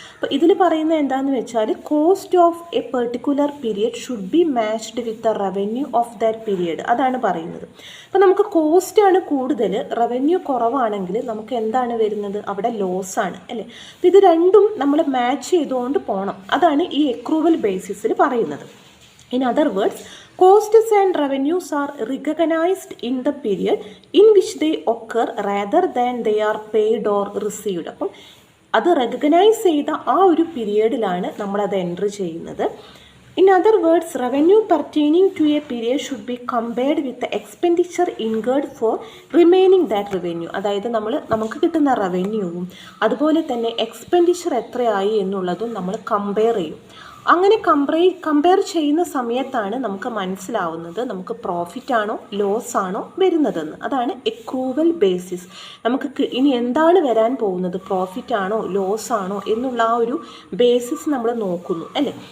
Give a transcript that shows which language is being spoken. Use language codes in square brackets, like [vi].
[ml] അപ്പോൾ ഇതിൽ പറയുന്നത് എന്താണെന്ന് വെച്ചാൽ [en] Cost of a particular period should be matched with the revenue of that period. [ml] അതാണ് പറയുന്നത്. അപ്പോൾ നമുക്ക് കോസ്റ്റാണ് കൂടുതൽ, റവന്യൂ കുറവാണെങ്കിൽ നമുക്ക് എന്താണ് വരുന്നത്? അവിടെ ലോസ് ആണ് അല്ലേ. അപ്പോൾ ഇത് രണ്ടും നമ്മൾ മാച്ച് ചെയ്തുകൊണ്ട് പോകണം. അതാണ് ഈ എക്രൂവൽ ബേസിസിൽ പറയുന്നത്. [en] In other words, costs and revenues are recognized in the period in which they occur rather than they are paid or received. അപ്പം [ml] അത് റെക്കഗ്നൈസ് ചെയ്ത ആ ഒരു പീരിയഡിലാണ് നമ്മളത് എൻട്രി ചെയ്യുന്നത്. [en] In other words, revenue pertaining to a period should be compared with the expenditure incurred for remaining that revenue. [ml] അതായത് നമുക്ക് കിട്ടുന്ന റവന്യൂവും അതുപോലെ തന്നെ എക്സ്പെൻഡിച്ചർ എത്രയായി എന്നുള്ളതും നമ്മൾ കമ്പയർ ചെയ്യും. അങ്ങനെ കമ്പയർ ചെയ്യുന്ന സമയത്താണ് നമുക്ക് മനസ്സിലാവുന്നത് നമുക്ക് പ്രോഫിറ്റ് ആണോ ലോസ് ആണോ വരുന്നതെന്ന്. അതാണ് എക്രൂവൽ ബേസിസ്. നമുക്ക് ഇനി എന്താണ് വരാൻ പോകുന്നത്, പ്രോഫിറ്റ് ആണോ ലോസ് ആണോ എന്നുള്ള ആ ഒരു ബേസിസ് നമ്മൾ നോക്കുന്നു അല്ലേ.